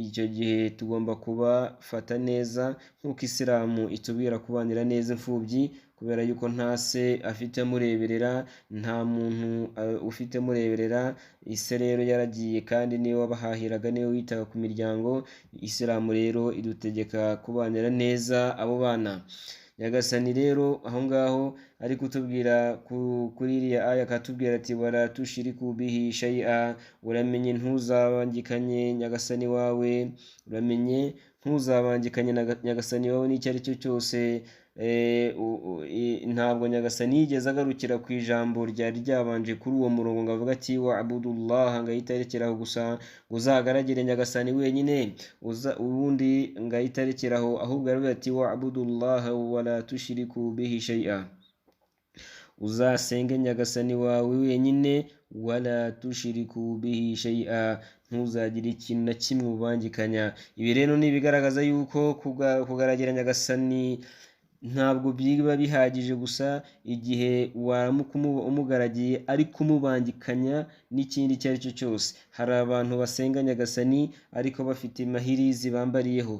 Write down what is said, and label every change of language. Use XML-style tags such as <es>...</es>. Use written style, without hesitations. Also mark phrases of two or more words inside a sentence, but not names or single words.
<rw>Icyo gihe tugomba kubafata neza nk'uko Isilamu itubwira kubanira neza imfubyi, kubera yuko nta se afite amureberera, nta muntu ufite amureberera. Ise rero yaragiye, kandi niwe wabahahiraga, niwe witaga ku miryango. Isilamu rero idutegeka kubanira neza abo bana. Nyagasani rero aho ngaho ari kutubwira kuri iriya aya, akatubwira ati</rw> <ar>ولا تشركوا به شيئا,</ar> <rw>uramenye ntuzabangikanye Nyagasani wawe, uramenye ntuzabangikanye Nyagasani wawe n'icyo ari cyo cyose. Ntabwo Nyagasani yigeze agarukira ku ijambo ryari ryabanje kuri uwo murongo ngo avuga ati wa'budullaha, ngo ahita arekeraho gusa, ngo uzagaragire Nyagasani wenyine, ubundi ngo ahita arekeraho, ahubwo aravuga ati</rw> <ar>واعبدوا الله ولا تشركوا به شيئا,</ar> <rw>uzasenge Nyagasani wawe wenyine,</rw> <ar>ولا تشركوا به شيئا,</ar> <rw>ntuzagire ikintu na kimwe ubangikanya. Ibi rero ni ibigaragaza yuko kugaragira Nyagasani ntabwo biba bihagije gusa igihe waramuka umugaragiye, ariko umubangikanya n'ikindi icyo ari cyo cyose. Hari abantu basenga Nyagasani ariko bafite mahirizi bambariyeho.</rw>